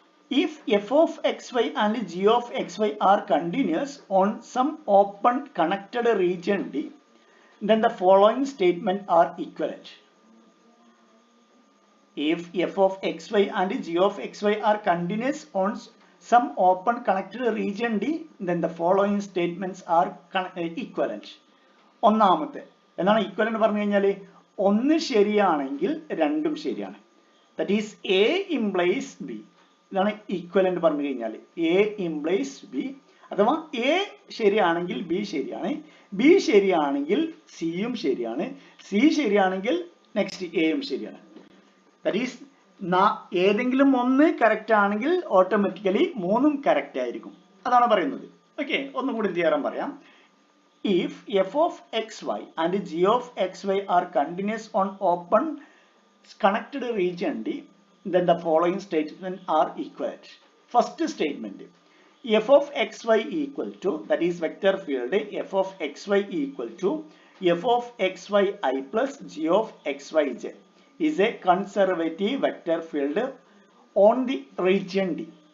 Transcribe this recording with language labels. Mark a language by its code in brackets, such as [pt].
[en] If f of xy and g of xy are continuous on some open connected region D, then the following statement are equivalent. If f of xy and g of xy are continuous on some open connected region D, then the following statements are equivalent. [ml] ഒന്നാമത്തെ എന്താണ് equivalent പറഞ്ഞു കഴിഞ്ഞാൽ ഒന്ന് ശരിയാണെങ്കിൽ രണ്ടും ശരിയാണ്. [en] That is A implies B. [ml] ഇതാണ് equivalent പറഞ്ഞു കഴിഞ്ഞാൽ [en] A implies B. [ml] അഥവാ A ശരിയാണെങ്കിൽ B ശരിയാണ്, B ശരിയാണെങ്കിൽ C യും ശരിയാണ്, C ശരിയാണെങ്കിൽ നെക്സ്റ്റ് A യും ശരിയാണ്. [en] That is [ml] ഏതെങ്കിലും ഒന്ന് കറക്റ്റ് ആണെങ്കിൽ ഓട്ടോമാറ്റിക്കലി മൂന്നും കറക്റ്റ് ആയിരിക്കും. അതാണ് പറയുന്നത്. ഓക്കെ, ഒന്നുകൂടി തിയറം പറയാം. [en] If f of xy and g of xy are continuous on open connected region D, then the following statements are equivalent. First statement, f of xy equal to, that is vector field f of xy equal to f of xyi plus g of xyj is a conservative vector field on the region D.